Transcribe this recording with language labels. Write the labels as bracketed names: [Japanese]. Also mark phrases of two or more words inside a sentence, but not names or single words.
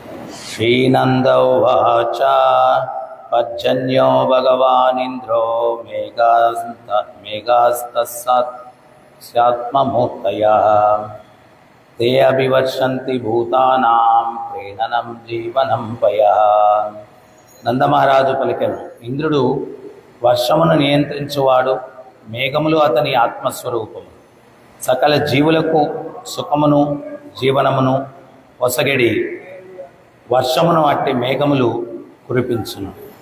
[Sanskrit] श्रीनंद उवाच पर्जन्यो भगवानिन्द्रो मेघास्तस्यात्ममूर्तयः ते अभिवर्षन्ति भूतानां प्रेरणं जीवनं पयः. [Telugu] నందమహారాజు పలికెను, ఇంద్రుడు వర్షమును నియంత్రించువాడు, మేఘములు అతని ఆత్మస్వరూపము, సకల జీవులకు సుఖమును జీవనమును ఒసగెడి వర్షమును అట్టి మేఘములు కురిపించును.